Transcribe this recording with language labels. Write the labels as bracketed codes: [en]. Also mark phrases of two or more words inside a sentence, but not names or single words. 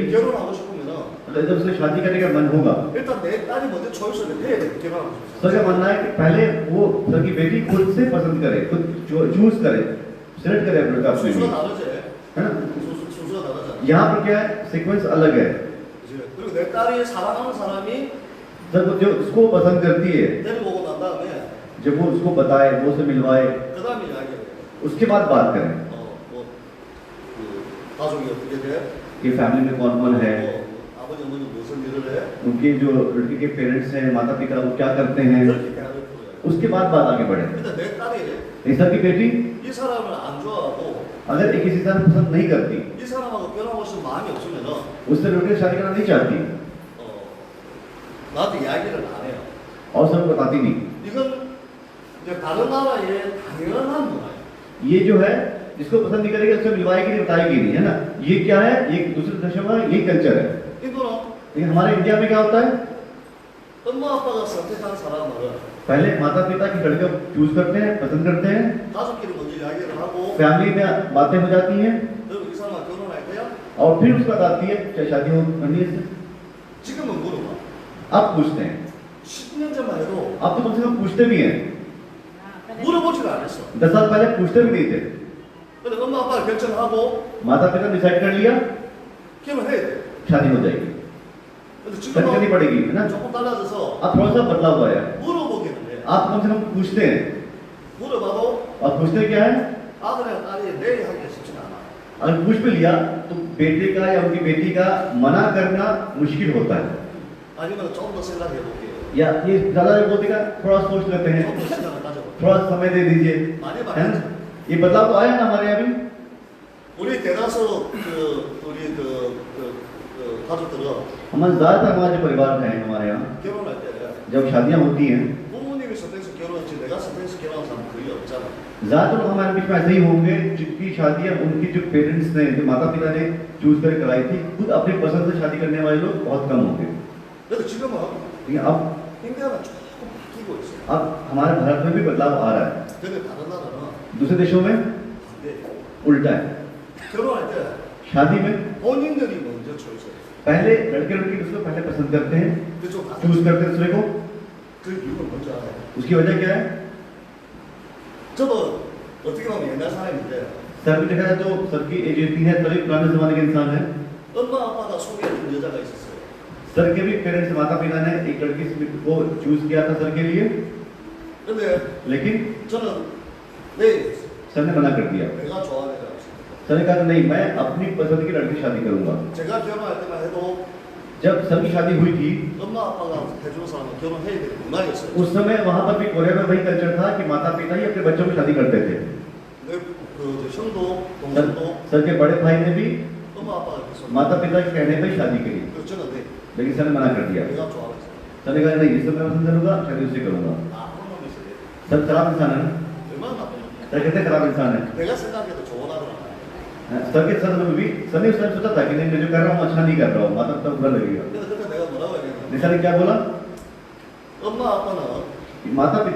[ko] 결혼하고 싶으면은 [hi] जब उससे शादी करने का मन होगा [ko] 일단 내 딸이 먼저 초이스를 해야 돼. 결혼하고 싶어. [hi] सर का मानना है कि पहले वो सर की बेटी खुद से पसंद करे खुद चूज करे सिलेक्ट करे अपने लड़का अपने [ko] 순서가 [hi] लिए [ko] 다르지. [hi] है ना [ko] 순서가 다르잖아. [hi] यहाँ पर क्या है सीक्वेंस अलग है [ko] 그치? 그리고 내 딸이 사랑하는 사람이 [hi] सर वो जो उसको पसंद करती है [ko] 데리고 오고 난 다음에 [hi] जब वो उसको बताए वो उसे मिलवाए [ko] 그 다음에 이야기해요. [hi] उसके बाद बात करें [ko] 뭐 가족이 어떻게 돼? [hi] कि फैमिली में कौन कौन है [ko] 아버지 어머니 무슨 일을 해? [hi] उनके जो लड़के के पेरेंट्स हैं माता पिता वो क्या करते हैं [ko] 그렇게 대화를 풀어요. [hi] उसके बाद बात आगे बढ़े [ko] 근데 내 딸이 [hi] सर की बेटी [ko] 이 사람을 안 좋아하고 [hi] अगर एक किसी इंसान को पसंद नहीं करती [ko] 이 사람하고 결혼하고 싶은 마음이 없으면은 [hi] उससे लड़के से शादी करना नहीं चाहती [ko] 나한테 이야기를 안 해요. [hi] और सर को बताती नहीं [ko] 이건 이제 다른 나라의 당연한 문화예요. [hi] ये जो है जिसको पसंद नहीं करेगी उससे मिलवाएगी नहीं बताएगी नहीं है ना ये क्या है ये दूसरे देशों में ये कल्चर है [ko] 인도는 [hi] लेकिन हमारे इंडिया में क्या होता है [ko] 엄마 아빠가 선택한 사람을 [hi] पहले माता पिता की लड़के चूज करते हैं पसंद करते हैं [ko] 가족끼리 먼저 이야기를 하고 [hi] फैमिली में बातें हो जाती हैं [ko] 그리고 이 사람과 결혼할 거야? [hi] और फिर उसके बाद आती है चाहे शादी हो करनी है [ko] 지금은 물어봐. [hi] अब पूछते हैं [ko] 10년 전만 해도 [hi] अब तो कम से कम पूछते भी हैं [ko] 물어보지를 않았어. [hi] 10 साल पहले पूछते भी नहीं थे [ko] 근데 엄마 아빠가 결정하고 [hi] माता पिता डिसाइड कर लिया [ko] 결혼해야 돼. [hi] शादी हो जाएगी [ko] 근데 [hi] शादी करनी [ko] 지금은 [hi] पड़ेगी है ना [ko] 조금 달라져서 [hi] अब थोड़ा सा बदलाव हुआ है [ko] 물어보기는 해. [hi] आप कम से कम पूछते हैं [ko] 물어봐도 [hi] और पूछते क्या है [ko] 아들이랑 딸이 내일 하기가 쉽지는 않아. [hi] अगर पूछ भी लिया तो बेटे का या उनकी बेटी का मना करना मुश्किल होता है [ko] 아니면 좀 더 생각해 볼게요. [hi] या ये ज्यादा बोलते का थोड़ा सोच लेते हैं [ko] 좀 더 시간을 가져볼게요. [hi] थोड़ा समय दे दीजिए [ko] 많이 [hi] है ना [ko] 바뀌었죠. [hi] ये बदलाव तो आया ना हमारे यहाँ भी [ko] 우리 대다수 우리 가족들은 [hi] हमारे ज्यादातर हमारे जो परिवार हैं हमारे यहाँ [ko] 결혼할 때 [hi] जब शादियाँ होती हैं [ko] 부모님이 선택해서 결혼했지 내가 선택해서 결혼한 사람 거의 없잖아. [hi] ज्यादातर लोग हमारे बीच में ऐसे ही होंगे जिनकी शादियाँ उनकी जो पेरेंट्स ने जो माता पिता ने चूज कर कराई थी खुद अपनी पसंद से शादी करने वाले लोग बहुत कम होंगे [ko] 그래서 지금은 [hi] लेकिन अब [ko] 인디아가 조금 바뀌고 있어요. [hi] अब हमारे भारत में भी बदलाव आ रहा है [ko] 근데 다른 나라는 [hi] दूसरे देशों में [ko] 반대. [hi] उल्टा है [ko] 결혼할 때 [hi] शादी में [ko] 본인들이 먼저 초이스해요. [hi] पहले लड़के लड़की दूसरे को पहले पसंद करते हैं [ko] 그쪽 다. [hi] चूज करते हैं दूसरे को [ko] 그 이유는 뭔지 알아요? [hi] उसकी वजह क्या है [ko] 저도 어떻게 보면 옛날 사람인데 [hi] सर भी देखा जाए तो सर की एज इतनी है सर भी पुराने जमाने के इंसान है [ko] 엄마 아빠가 소개해준 여자가 있었어요. [hi] सर के भी पेरेंट्स माता पिता ने एक लड़की को चूज किया था सर के लिए [ko] 근데 [hi] लेकिन [ko] 저는 네 [hi] सर ने मना कर दिया [ko] 내가 좋아하는 애가 [hi] सर ने कहा नहीं मैं अपनी पसंद की लड़की से शादी करूंगा [ko] 제가 결혼할 때만 해도 [hi] जब सर की शादी हुई थी [ko] 엄마 아빠가 해주는 사람은 결혼해야 되는 문화였어요. [hi] उस समय वहां पर भी कोरिया में वही कल्चर था कि माता पिता ही अपने बच्चों की शादी करते थे। [ko] 그 형도 [hi] सर, [ko] 동생도 [hi] सर के बड़े भाई ने भी [ko] 엄마 아빠가 계속 [hi] माता पिता के कहने पर ही शादी करी, [ko] 그 저는 [hi] लेकिन सर ने मना कर दिया। [ko] 내가 좋아했어요. [hi] सर ने कहा नहीं, जिससे मैं पसंद करूंगा शादी उससे करूंगा। [ko] 나쁜 놈이 있어요. [hi] सर खराब इंसान है ना, [ko] 얼마나 나쁜 놈이야. [hi] सर कहते खराब इंसान है। [ko] 내가 생각해도 좋은 아들 아니야. [hi] सर के सर में भी सर ने उस टाइम सोचा था कि नहीं, मैं जो कर रहा हूँ अच्छा नहीं कर रहा हूँ, माता पिता बुरा लगेगा। [ko] 근데 그때 내가 뭐라고 했냐면 [hi] लेकिन सर ने क्या बोला [ko] 엄마 아빠는 [hi] कि माता पिता